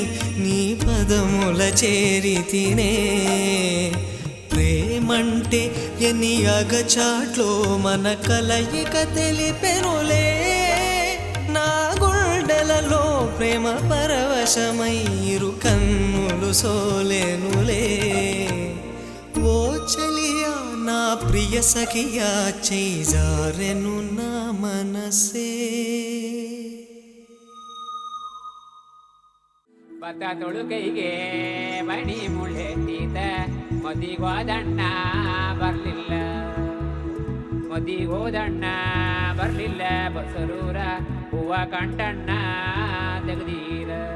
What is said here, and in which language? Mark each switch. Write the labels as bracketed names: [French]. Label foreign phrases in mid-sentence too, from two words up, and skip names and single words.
[Telugu] నీ పదముల చేరితినే ప్రేమ అంటే ఎన్ని అగచాట్లో మన కలయిక తెలిపెనులే నా గుండెలలో ప్రేమ పరవశమైరు కన్నులు సోలేనులే ఓ చలియా నా ప్రియ సఖియా చేజారెను నా మనసే [Kannada] ಭತ್ತ ತೊಳುಕೈಗೆ ಮಣಿ ಮುಳ್ಳೆತ್ತೀತ ಮದಿಗೋದಣ್ಣ ಬರ್ಲಿಲ್ಲ ಮದಿಗೋದಣ್ಣ ಬರ್ಲಿಲ್ಲ ಬಸರೂರ ಹೂವ ಕಂಟಣ್ಣ ತೆಗ್ದೀರ